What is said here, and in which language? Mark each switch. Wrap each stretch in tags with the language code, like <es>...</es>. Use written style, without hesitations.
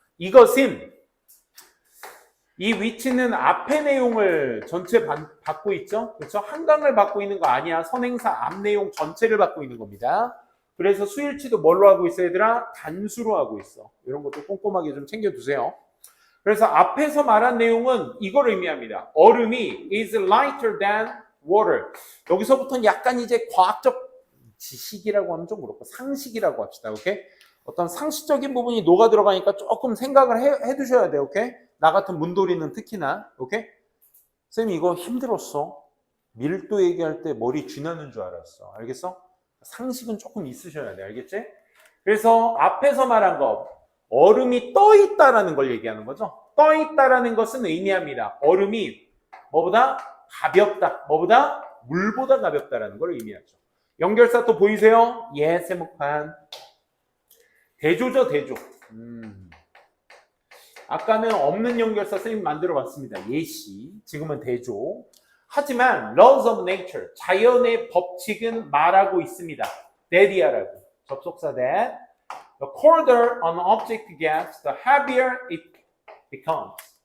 <ko>이것은 이 위치는 앞의 내용을 전체 받고 있죠. 그렇죠? 한강을 받고 있는 거 아니야. 선행사 앞 내용 전체를 받고 있는 겁니다. 그래서 수일치도 뭘로 하고 있어 얘들아? 단수로 하고 있어. 이런 것도 꼼꼼하게 좀 챙겨두세요. 그래서 앞에서 말한 내용은 이걸 의미합니다. 얼음이</ko> <en>is lighter than water.</en> <ko>여기서부터는 약간 이제 과학적 지식이라고 하면 좀 그렇고 상식이라고 합시다. 오케이? 어떤 상식적인 부분이 녹아 들어가니까 조금 생각을 해 두셔야 돼요. 오케이? 나 같은 문돌이는 특히나. 오케이? 쌤 이거 힘들었어. 밀도 얘기할 때 머리 쥐나는 줄 알았어. 알겠어? 상식은 조금 있으셔야 돼. 알겠지? 그래서 앞에서 말한 거 얼음이 떠 있다라는 걸 얘기하는 거죠. 떠 있다라는 것은 의미합니다. 얼음이 뭐보다 가볍다. 뭐보다? 물보다 가볍다라는 걸 의미하죠. 연결사 또 보이세요? 예, 세목판. 대조죠, 대조. 아까는 없는 연결사 선생님 만들어 봤습니다. 예시. 지금은 대조. 하지만</ko> <en>laws of nature,</en> <ko>자연의 법칙은 말하고 있습니다. that이라고. 접속사 that.</ko> <en>The colder an object gets, the heavier it becomes.</en>